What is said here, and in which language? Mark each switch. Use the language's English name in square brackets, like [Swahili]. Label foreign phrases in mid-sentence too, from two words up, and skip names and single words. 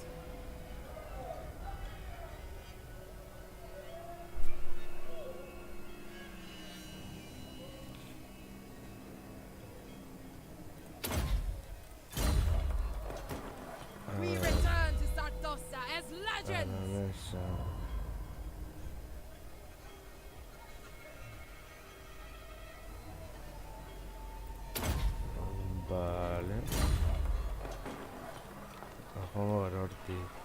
[English] We return to Sartosa as legends! [Spanish] Esa. Vale. [Basque] Joango gara hortik.